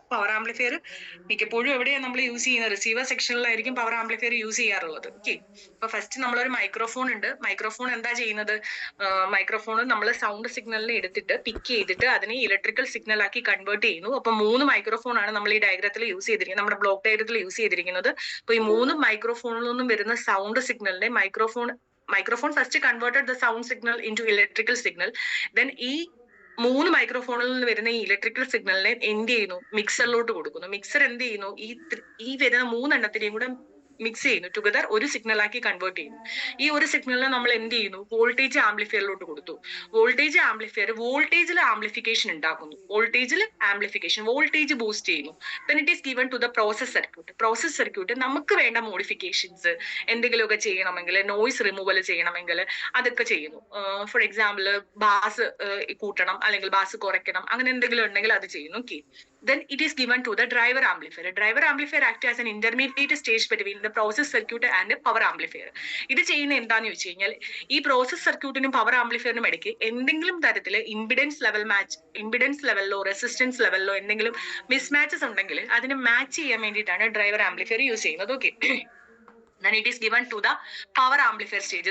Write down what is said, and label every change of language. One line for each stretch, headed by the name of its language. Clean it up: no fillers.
Malayalam: Power amplifier മിക്കപ്പോഴും എവിടെയാണ് നമ്മൾ യൂസ് ചെയ്യുന്നത്, റിസീവർ സെക്ഷനിലായിരിക്കും പവർ ആംപ്ലിഫയർ യൂസ് ചെയ്യാറുള്ളത്. ഓക്കെ, അപ്പൊ ഫസ്റ്റ് നമ്മളൊരു മൈക്രോഫോൺ ഉണ്ട്. മൈക്രോഫോൺ എന്താ ചെയ്യുന്നത്, മൈക്രോഫോൺ നമ്മൾ സൗണ്ട് സിഗ്നലിനെ എടുത്തിട്ട് പിക്ക് ചെയ്തിട്ട് അതിനെ ഇലക്ട്രിക്കൽ സിഗ്നൽ ആക്കി കൺവേർട്ട് ചെയ്യുന്നു. അപ്പൊ 3 മൈക്രോഫോൺ ആണ് നമ്മൾ ഈ ഡയഗ്രത്തിൽ യൂസ് ചെയ്തിരിക്കുന്നത്, നമ്മുടെ ബ്ലോക്ക് ഡയഗ്രത്തിൽ യൂസ് ചെയ്തിരിക്കുന്നത്. അപ്പൊ ഈ 3 മൈക്രോഫോണിൽ നിന്നും വരുന്ന സൗണ്ട് സിഗ്നലിനെ
English: microphone first converted the sound signal into electrical signal.
Malayalam: Then ഈ 3 മൈക്രോഫോണിൽ നിന്ന് വരുന്ന ഈ ഇലക്ട്രിക്കൽ സിഗ്നലിനെ എന്ത് ചെയ്യുന്നു, മിക്സറിലോട്ട് കൊടുക്കുന്നു. മിക്സർ എന്ത് ചെയ്യുന്നു, ഈ വരുന്ന 3 എണ്ണത്തിനെയും കൂടെ മിക്സ് ചെയ്യുന്നു, ടുഗദർ ഒരു സിഗ്നൽ ആക്കി കൺവേർട്ട് ചെയ്യുന്നു. ഈ ഒരു സിഗ്നലിനെ നമ്മൾ എന്ത് ചെയ്യുന്നു, വോൾട്ടേജ് ആംപ്ലിഫയറിലോട്ട് കൊടുത്തു. വോൾട്ടേജ് ആംപ്ലിഫയർ വോൾട്ടേജിൽ ആംപ്ലിഫിക്കേഷൻ ഉണ്ടാക്കുന്നു, വോൾട്ടേജ് ബൂസ്റ്റ് ചെയ്യുന്നു.
English: then it is given to the process circuit.
Malayalam: നമുക്ക് വേണ്ട മോഡിഫിക്കേഷൻസ് എന്തെങ്കിലുമൊക്കെ ചെയ്യണമെങ്കിൽ, നോയ്സ് റിമൂവൽ ചെയ്യണമെങ്കിൽ അതൊക്കെ ചെയ്യുന്നു. ഫോർ എക്സാമ്പിൾ ബാസ് കൂട്ടണം അല്ലെങ്കിൽ ബാസ് കുറയ്ക്കണം, അങ്ങനെ എന്തെങ്കിലും ഉണ്ടെങ്കിൽ അത് ചെയ്യുന്നു.
English: Okay, then it is given to the driver amplifier act as an intermediate stage between the process circuit and power amplifier.
Malayalam: ഇത് ചെയ്യുന്ന എന്താന്ന് ചോദിച്ചു കഴിഞ്ഞാൽ ഈ പ്രോസസ് സർക്യൂട്ടിനും പവർ ആംപ്ലിഫയറിനും ഇടയ്ക്ക് എന്തെങ്കിലും തരത്തിൽ ഇംപിഡൻസ് ലെവലിലോ റെസിസ്റ്റൻസ് ലെവലിലോ എന്തെങ്കിലും മിസ്മാച്ചസ് ഉണ്ടെങ്കിൽ അതിനെ മാച്ച് ചെയ്യാൻ വേണ്ടിയിട്ടാണ് ഡ്രൈവർ ആംപ്ലിഫയർ യൂസ് ചെയ്യുന്നത്.
English: Okay, then it is given to the power amplifier stage.